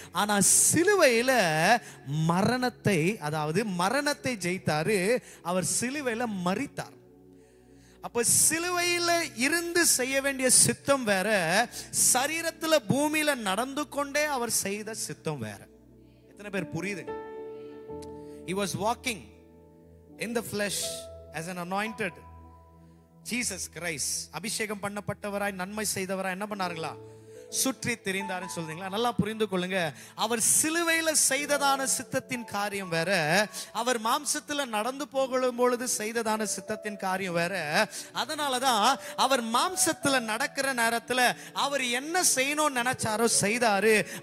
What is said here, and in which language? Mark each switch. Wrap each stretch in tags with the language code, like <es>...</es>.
<ta>ஆனா சிலுவையில மரணத்தை, அதாவது மரணத்தை ஜெயித்தாரு. அவர் சிலுவையில மரித்தார். அப்ப சிலுவையில இருந்து செய்ய வேண்டிய சித்தம் வேற, சரீரத்துல பூமியில நடந்து கொண்டே அவர் செய்த சித்தம் வேற. எத்தனை பேர் புரியுது?</ta> <en>He was walking in the flesh as an anointed Jesus Christ.</en> <ta>அபிஷேகம் பண்ணப்பட்டவராய் நன்மை செய்தவராய் என்ன பண்ணார்களா? சுற்றி தெரிந்தாருன்னு சொல்றீங்களா? நல்லா புரிந்து கொள்ளுங்க. அவர் சிலுவையில செய்ததான சித்தத்தின் காரியம் வேற, அவர் மாம்சத்துல நடந்து போகும் பொழுது செய்ததான சித்தத்தின் காரியம் வேற. அதனாலதான் அவர் மாம்சத்துல நடக்கிற நேரத்துல அவர் என்ன செய்யணும்னு நினைச்சாரோ செய்தாரு.</ta>